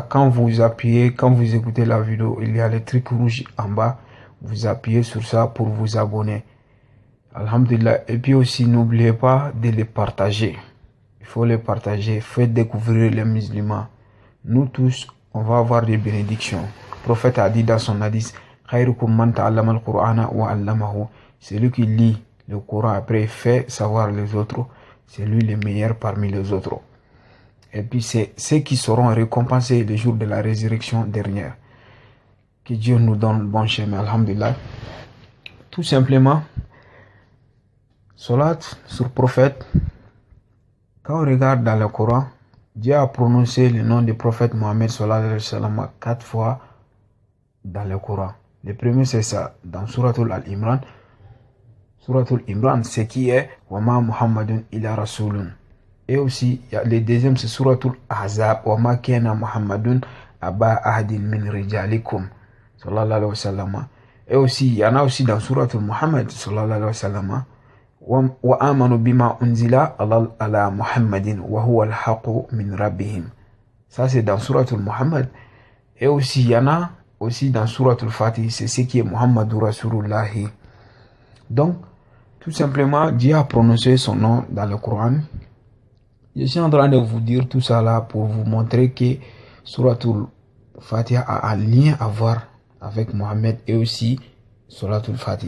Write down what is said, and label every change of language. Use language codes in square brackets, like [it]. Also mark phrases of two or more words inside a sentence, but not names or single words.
[fr] Quand vous appuyez, quand vous écoutez la vidéo, il y a le truc rouge en bas. Vous appuyez sur ça pour vous abonner. Alhamdulillah. Et puis aussi, n'oubliez pas de les partager. Il faut les partager. Faites découvrir les musulmans. Nous tous, on va avoir des bénédictions. Le prophète a dit dans son hadith, [ar] خيركم من تعلم القرآن وعلمه. [fr] Celui qui lit le Coran après fait savoir les autres. C'est lui le meilleur parmi les autres. Et puis c'est ceux qui seront récompensés le jour de la résurrection dernière. Que Dieu nous donne le bon chemin, alhamdulillah. Tout simplement, salat sur le prophète. Quand on regarde dans le Coran, Dieu a prononcé le nom du prophète Mohammed [ar] صلى الله عليه وسلم [fr] 4 fois dans le Coran. Le premier c'est ça, dans Suratul Al-Imran. Suratul Imran, ce qui est [ar] وما محمد إلا رسول. [fr] Et aussi, le deuxième c'est Suratul Ahzab, [ar] وما كان محمد أبا أحد من رجالكم صلى الله عليه وسلم. [fr] Et aussi, il y en a aussi dans Suratul Muhammad [ar] صلى الله عليه وسلم. وآمنوا بما نزل على محمد وهو الحق من ربهم. [fr] Ça c'est dans Suratul Muhammad. Et aussi, il y en a aussi dans Suratul Fatih, c'est ce qui est [ar] محمد رسول الله. [fr] Donc, tout simplement, Dieu a prononcé son nom dans le Coran. Je suis en train de vous dire tout ça là pour vous montrer que Suratul Fatiha a un lien à voir avec Mohammed et aussi Suratul Fatiha.